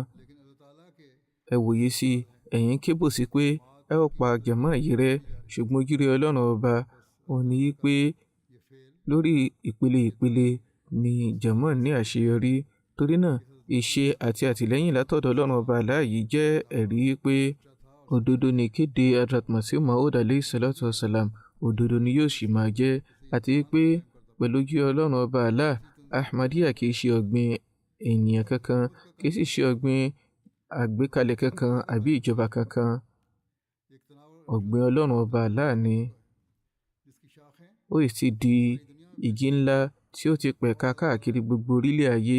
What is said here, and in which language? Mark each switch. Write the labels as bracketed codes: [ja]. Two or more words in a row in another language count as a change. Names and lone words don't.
[yo] Ẹ wòye sí, ẹ̀yin kébò sí pé ẹ ó pa jàmáà yìí rẹ́, ṣùgbọ́n ojú Ọlọ́run ọba ó ní pé lórí ìpele ni jàmáà ní àṣeyọrí. Torí náà, ìṣe àti àtìlẹ́yìn látọ̀dọ̀ Ọlọ́run ọba láàyè jẹ́ ẹ̀rí pé òdodo ni kéde Hazrat Masih Maud [ar] عليه الصلاة والسلام, [yo] òdodo ni yóò sì máa jẹ́, àti pé pẹ̀lú ojú Ọlọ́run ọba Allah, Ahmadiyya kì í ṣe ọ̀gbìn ènìyàn kankan, kì í sì ṣe ọ̀gbìn àgbékalẹ̀ kankan àbí ìjọba kankan. Ọ̀gbìn Ọlọ́run ọba Allah ni. Ó sì di igi ńlá tí ó ti pẹ̀ka káàkiri gbogbo orílẹ̀ ayé.